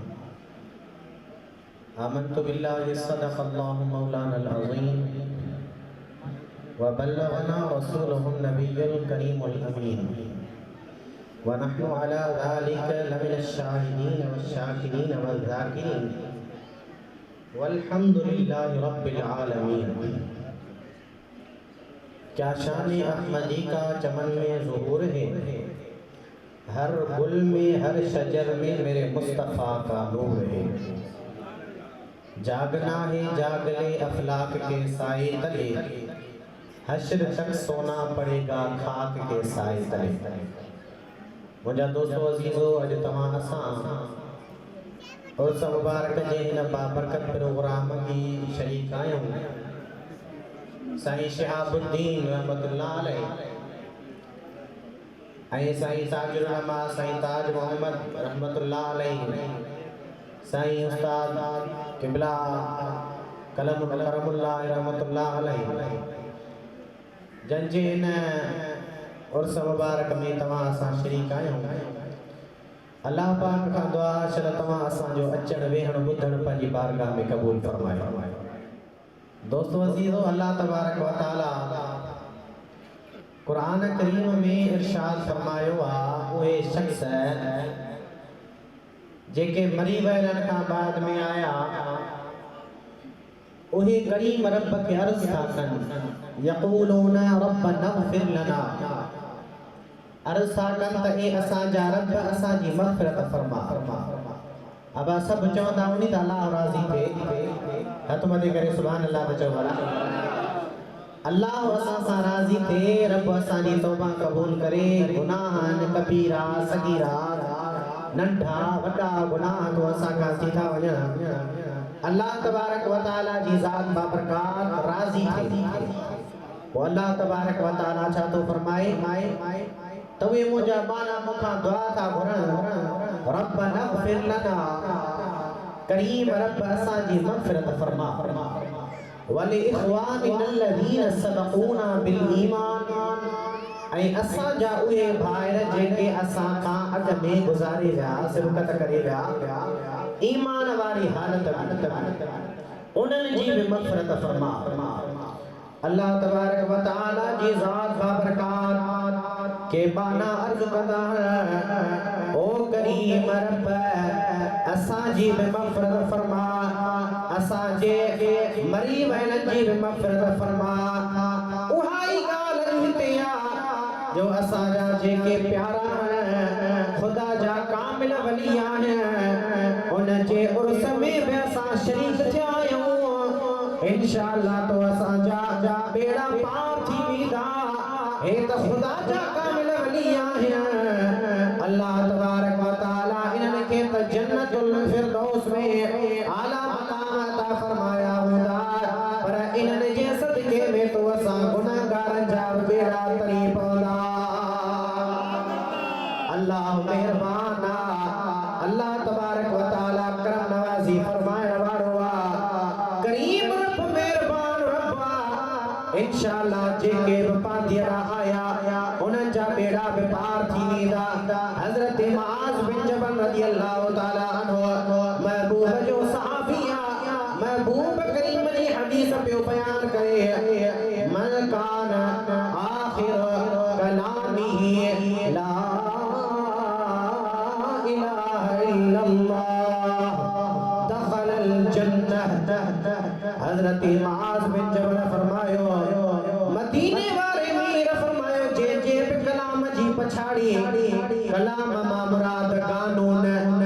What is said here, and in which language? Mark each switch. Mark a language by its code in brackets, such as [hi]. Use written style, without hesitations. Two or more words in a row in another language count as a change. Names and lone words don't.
[ar] آمنت بالله صدق الله مولانا العظيم وبلغنا رسوله النبي الكريم الأمين. ونحن على ذلك لمن الشاهدين والشاكرين والذاكرين والحمد لله رب العالمين. [ur] کیا شان احمدی کا چمن میں ظہور ہے، ہر گل میں ہر شجر میں میرے مصطفیٰ کا نور ہے. جاگنا ہے جاگ لے افلاک کے سائے تلے، حشر تک سونا پڑے گا خاک کے سائے تلے. [sd] मुझा दोस्तों अजीज़ो, अज तमां असां और सब मुबारक जे हिन बाबरकत प्रोग्राम की शरीक आहियूं। साईं शिहाबुद्दीन [ar] رحمة الله عليه [sd] ऐं साईं ताजुल उलमा साईं ताज मोहम्मद [ar] رحمة الله عليه, [sd] साईं उस्ताद क़िबला कलम करमुल्लाह [ar] رحمة الله عليه, [sd] जंहिंजे हिन और सब मुबारक में तमां असां शरीक आहियूं। अल्लाह पाक खां दुआ छल तमां असांजो अचण वेहण ॿुधण पंहिंजी बारगाह में क़बूल फरमायो। दोस्तों अज़ीज़ो, अल्लाह [ar] تبارك وتعالى [sd] क़ुरान करीम में इरशाद फरमायो आहे, उहे शख्स जेके मरी वयलनि खां बाद में आया उहे करीम रब खे अर्ज़ था कनि, [ar] يقولون ربنا اغفر لنا, [sd] अर्ज़ था कनि त ए असांजा रब असांजी मग़फ़िरत फरमा। अब सब चवंदा उन्ही त अल्लाह राज़ी थिए, हथ मथे करे [ar] سبحان الله [sd] त चओ भला। अल्लाह असां सां राज़ी थिए, रब असांजी तौबा क़बूल करे, गुनाहन कबीरा सगीरा नंढा वॾा गुनाह तो असां खां थी था वञनि। अल्लाह [ar] تبارك وتعالى [sd] जी ज़ात बाबरकात राज़ी थिए। पोइ अल्लाह [ar] تبارك وتعالى [sd] छा थो फरमाए, तवे मुंहिंजा बाना मूंखां दुआ था घुरनि, [ar] ربنا اغفر لنا, [sd] करीम रब असांजी मग़फ़िरत फरमा, [ar] ولإخواننا الذين سبقونا بالإيمان, [sd] ऐं असांजा उहे भाइर जेके असां खां अॻु में गुज़ारे विया, सिबक़त करे विया ईमान वारी हालत में, उन्हनि जी बि मग़फ़िरत फरमा। अल्लाह [ar] تبارك وتعالى [sd] जी ज़ात बाबरकात के बाना अर्ज़ कंदा है, ओ करीम रब असांजी बि मग़फ़िरत फरमा, असांजे मरी वयलनि जी बि मग़फ़िरत फरमा। उहा ई ॻाल्हि हिते आहे जो असांजा जेके प्यारा आहिनि, ख़ुदा जा कामिल वली आहिनि, उन जे उर्स में बि असां शरीक थिया आहियूं। इंशाअल्लाह तो असांजा बेड़ा पार थी वेंदा, हे त ख़ुदा जा कामिल वली आहिनि। अल्लाह [ar] تبارك وتعالى [sd] इन्हनि खे त [ar] جنة الفردوس [sd] में आला मक़ाम अता फरमाया हूंदा, पर इन्हनि जे सदके में तो असां गुनाहगारनि जा बेड़ा तरी पवंदा। अल्लाह मेहरबान आहे, अल्लाह [ar] تبارك وتعالى [sd] करम नवाज़ी फरमाइण वारो आहे, करीम रब मेहरबान रब आहे। इंशाअल्लाह जेके बि पांधीअरा आया उन्हनि जा बेड़ा बि पार थी वेंदा। हज़रत मुआज़ बिन जबल [ar] رضي الله تعالى عنه [sd] महबूब जो सहाबी आहे, महबूब करीम जी हदीस पियो बयान करे, [ar] من كان آخر كلامه لا إله إلا الله دخل الجنة. [sd] हज़रत मुआज़ बिन जबल फरमायो, मदीने वारे मीर फरमायो, जे जे कलाम जी पछाड़ी कलाम मां मुराद कानून